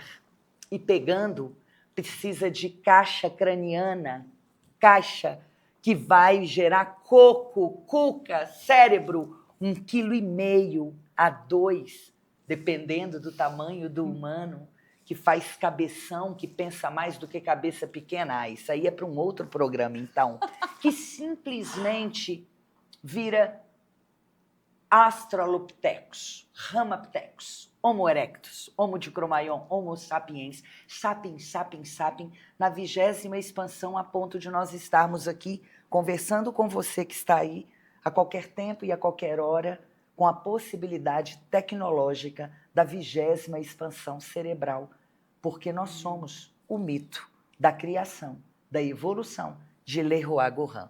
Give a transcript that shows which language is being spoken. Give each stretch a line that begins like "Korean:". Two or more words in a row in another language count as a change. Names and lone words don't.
Portuguese: E pegando, precisa de caixa craniana, caixa que vai gerar coco, cuca, cérebro, 1,5 kg a 2, dependendo do tamanho do humano, que faz cabeção, que pensa mais do que cabeça pequena. Ah, isso aí é para um outro programa, então. Que simplesmente vira Australopithecus, Ramapithecus, Homo erectus, Homo dicromaion, Homo sapiens, sapiens, sapiens, sapiens, na 20ª expansão, a ponto de nós estarmos aqui conversando com você que está aí a qualquer tempo e a qualquer hora, com a possibilidade tecnológica da 20ª expansão cerebral, porque nós somos o mito da criação, da evolução de Leroy Gorin.